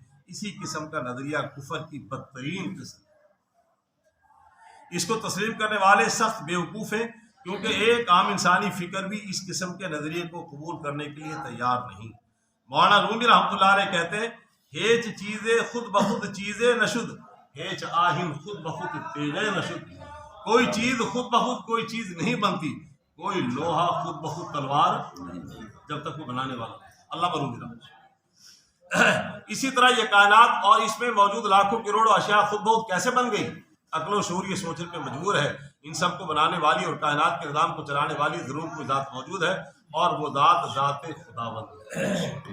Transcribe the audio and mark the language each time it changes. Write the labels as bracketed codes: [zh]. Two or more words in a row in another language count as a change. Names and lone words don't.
[ur] اسی قسم کا نظریہ کفر کی بدترین قسم ہے۔ اس کو تسلیم کرنے والے سخت بیوقوف ہیں کیونکہ ایک عام انسانی فکر بھی اس قسم کے نظریے کو قبول کرنے کے لیے تیار نہیں۔ [fa] مولانا رومی [ar] رحمۃ اللہ علیہ [fa] کہتے ہیں ہیچ چیزیں خود بخود چیزیں نشد، ہیچ آہن خود بخود تیغیں نشد۔ [ur] کوئی چیز خود بخود کوئی چیز نہیں بنتی، کوئی لوہا خود بخود تلوار جب تک وہ بنانے والا۔ اللہ رومی [ar] رحمۃ اللہ۔ [ur] اسی طرح یہ کائنات اور اس میں موجود لاکھوں کروڑوں اشیاء خود بخود کیسے بن گئی؟ عقل و شعور یہ سوچنے پہ مجبور ہے۔ ان سب کو بنانے والی اور کائنات کے نظام کو چلانے والی ضرور کوئی ذات موجود ہے اور وہ ذات خداوند ہے۔